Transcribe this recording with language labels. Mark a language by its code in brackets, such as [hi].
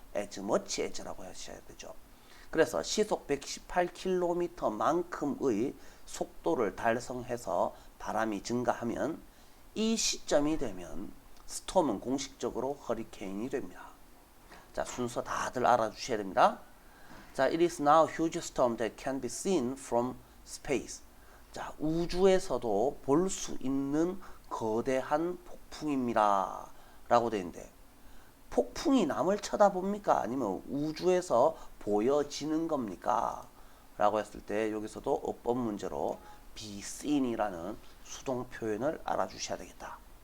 [ko] as much as라고 하셔야 되죠. 그래서 시속 118km만큼의 속도를 달성해서 바람이 증가하면 이 시점이 되면 스톰은 공식적으로 허리케인이 됩니다. 자, 순서 다들 알아주셔야 됩니다. [en] 자, it is now a huge storm that can be seen from space. [ko] 자, 우주에서도 볼 수 있는 거대한 폭풍입니다. 라고 되어 있는데, 폭풍이 남을 쳐다봅니까? 아니면 우주에서 보여지는 겁니까? 라고 했을 때 여기서도 어법 문제로 be seen이라는 수동 표현을 알아주셔야 되겠다.